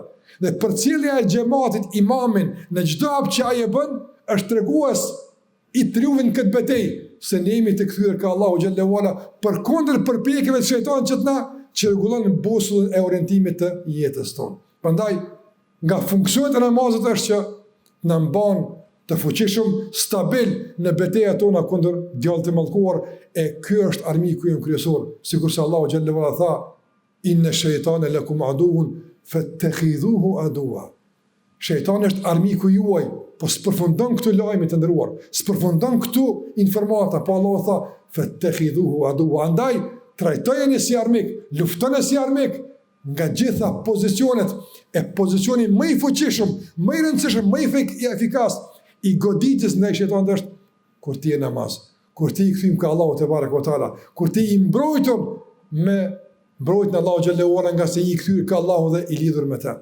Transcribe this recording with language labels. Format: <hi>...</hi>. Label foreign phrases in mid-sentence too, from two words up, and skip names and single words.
<sq>Dhe përcjellja e xhamatit imamin në çdo hap që ai e bën është tregues i triumfit këtë betejë se ne jemi të kthyer ka Allahu</sq> <ar>جل وعلا</ar> <sq>përkundër përpjekjeve të shejtanit që na që rregullon busullën e orientimit të jetës tonë. Prandaj, nga funksionet e namazit është që na mban të fuqishëm, stabil në betejat tona kundër djallit të mallkuar, e ky është armiku ynë kryesor, sikurse Allahu</sq> <ar>جل وعلا</ar> <sq>tha:</sq> <ar>"إن الشيطان لكم عدو فاتخذوه عدوا."</ar> <sq>Shejtani është armiku juaj, po s'përfundon këtu lajme të ndëruar, s'përfundon këtu informata, po Allah tha,</sq> <ar>"فاتخذوه عدوا",</ar> <sq>andaj trajtojeni si armik, luftoni si armik nga gjitha pozicionet, e pozicioni më i fuqishëm, më i rëndësishëm, më i efikas i goditjes ndaj shejtanit është kur ti je namaz, kur ti i kthym ka Allahu</sq> <ar>تبارك وتعالى,</ar> <sq>kur ti i mbrojtur me mbrojtjen e Allahu</sq> <ar>جل وعلا</ar> <sq>nga se i kthyr ka Allahu dhe i lidhur me të.</sq>